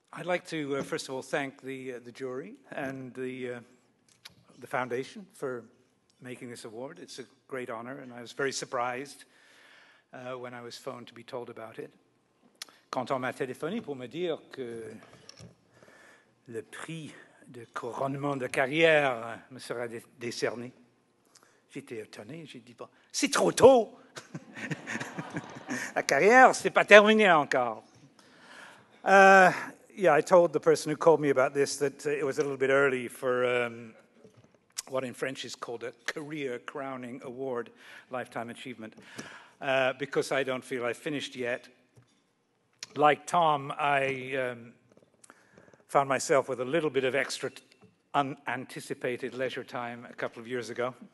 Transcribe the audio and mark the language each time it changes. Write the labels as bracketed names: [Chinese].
[English] I'd like to, first of all, thank the jury and the foundation for making this award. It's a great honor, and I was very surprised when I was phoned to be told about it. [French] Quand on m'a téléphoné pour me dire que le prix de couronnement de carrière me sera décerné, j'étais étonné, j'ai dit, bon, c'est trop tôt. La carrière, c'est pas terminé encore. [English] Yeah, I told the person who called me about this that it was a little bit early for what in French is called a career crowning award, lifetime achievement, because I don't feel I've finished yet. Like Tom, I found myself with a little bit of extra unanticipated leisure time a couple of years ago.